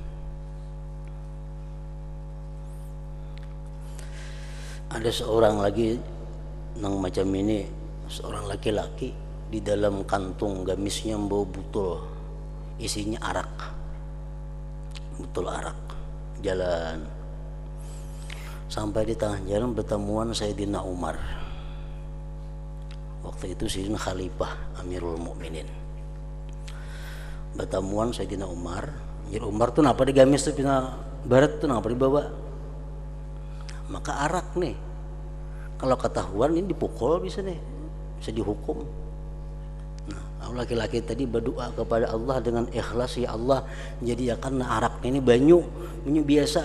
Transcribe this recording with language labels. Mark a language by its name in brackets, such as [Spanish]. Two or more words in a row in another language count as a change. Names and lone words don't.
[Indonesian] Ada seorang lagi nang macam ini, seorang laki-laki di dalam kantung gamisnya bawa botol isinya arak, botol arak. Jalan sampai di tengah jalan bertemuan Sayyidina Umar. Waktu itu Sayyidina Khalifah Amirul Mukminin. Bertemuan Sayyidina Umar. [Banjar] Jadi Umar tuh napa di gamis tuh pina barat tuh napa dibawa. [Indonesian] Maka arak nih. Kalau ketahuan ini dipukul bisa nih, bisa dihukum. Nah, laki-laki tadi berdoa kepada Allah dengan ikhlas, ya Allah, jadikan arak ini banyu biasa.